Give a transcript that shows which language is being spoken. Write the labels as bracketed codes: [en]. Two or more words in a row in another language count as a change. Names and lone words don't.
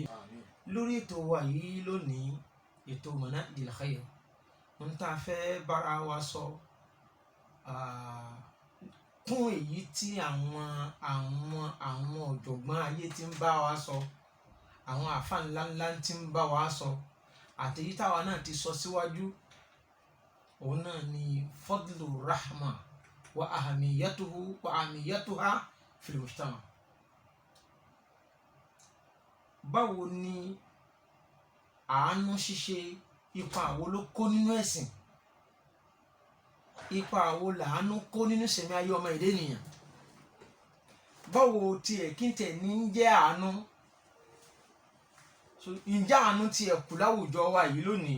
[yo] Lórí ètò wa yìí lónìí, ètò Manahijul Khair, ń tá a fẹ́ bára wa sọ kún èyí tí àwọn ọ̀jọ̀gbọ́n ayé ti ń bá wa sọ, àwọn àfà ńláńlá ti ń bá wa sọ, àtèyí táwa náà ti sọ síwájú. Òun náà ni [ar] فضل الرحمة وأهميتها في المجتمع. [yo] Báwo ni àánú ṣíṣe, ipa wo ló kó nínú ẹ̀sìn, ipa wo làánú kó nínú ìṣẹ̀mí ayé ọmọ èdè ènìyàn, báwo tiẹ̀ kí n tẹ̀ ní jẹ́ àánú, ǹjẹ́ àánú tiẹ̀ kù láwùjọ wa yìí lónìí?